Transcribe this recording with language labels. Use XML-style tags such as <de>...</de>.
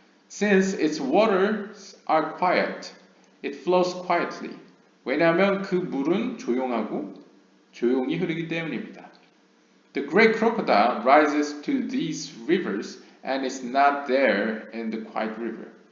<en>Since its waters are quiet, it flows quietly.</en> <ko>왜냐하면 그 물은 조용하고 조용히 흐르기 때문입니다.</ko> <en>The great crocodile rises to these rivers and is not there in the quiet river.</en>